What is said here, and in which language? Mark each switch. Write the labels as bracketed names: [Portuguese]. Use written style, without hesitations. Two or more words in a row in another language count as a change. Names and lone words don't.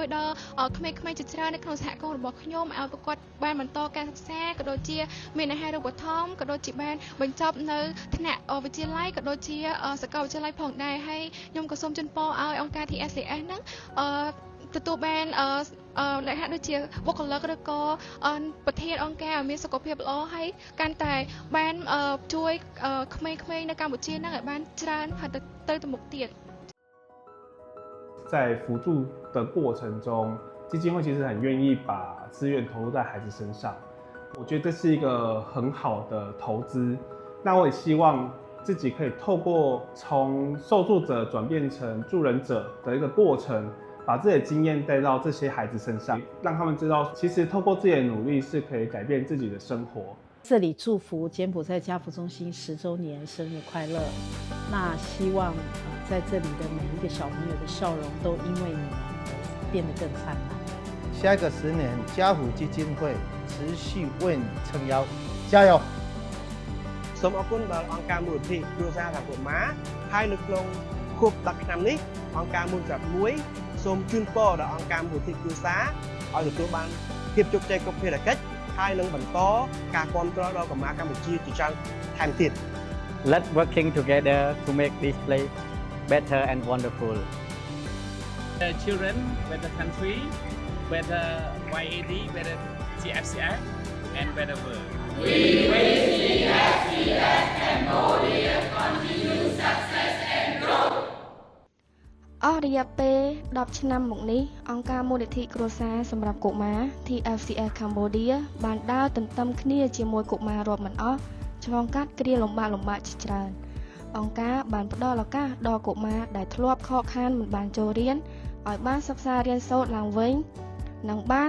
[Khmer] ដល់ក្មេងៗជាច្រើននៅក្នុងសហគមន៍របស់ខ្ញុំឲ្យប្រកបបានបន្តការសិក្សាក៏ដូចជាមានអាហារូបត្ថម្ភក៏ដូចជាបានបញ្ចប់នៅថ្នាក់វិទ្យាល័យក៏ដូចជាសាកលវិទ្យាល័យផងដែរហើយខ្ញុំក៏សូមជូនពរឲ្យអង្គការ TSCF ហ្នឹងទទួលបានលក្ខណៈដូចជាបុគ្គលិកឬក៏ប្រធានអង្គការឲ្យមានសុខភាពល្អហើយកាន់តែបានជួយក្មេងៗនៅកម្ពុជាហ្នឹងឲ្យបានច្រើនហើយទៅមុខទៀត [Chinese] 在辅助的过程中，基金会其实很愿意把资源投入在孩子身上，我觉得这是一个很好的投资。那我也希望自己可以透过从受助者转变成助人者的一个过程，把自己的经验带到这些孩子身上，让他们知道，其实透过自己的努力是可以改变自己的生活。这里祝福柬埔寨家福中心10周年生日快乐！那希望在这里的每一个小朋友的笑容都因为你们变得更灿烂。下一个10年，家福基金会持续为你撑腰，加油！ [Khmer] សូមអរគុណដល់អង្គការមូលនិធិគ្រួសារសហគមន៍ម៉ាហើយនៅក្នុងខួប10ឆ្នាំនេះអង្គការមួយសម្រាប់មួយសូមជូនពរដល់អង្គការមូលនិធិគ្រួសារឲ្យទទួលបានភាពជោគជ័យគ្រប់ភារកិច្ចហើយនឹងបន្តការគ្រប់គ្រងដល់កុមារកម្ពុជាជាច្រើនថែមទៀត [English] Let's working together to make this place better and wonderful. The children, better country, better YAD, better TFCF, and better world. We wish TFCF Cambodia continue success and growth. [Khmer] អស់រយៈពេល10ឆ្នាំមកនេះអង្គការមូលនិធិគ្រួសារសម្រាប់កុមារ TFCF Cambodia បានដើរទន្ទឹមគ្នាជាមួយកុមាររាប់មិនអស់ឆ្លងកាត់គ្រាលំបាកជាច្រើន អង្គការបានផ្ដល់ឱកាសដល់កុមារដែលធ្លាប់ខកខានមិនបានចូលរៀនឲ្យបានសិក្សារៀនសូត្រឡើងវិញនិងបាន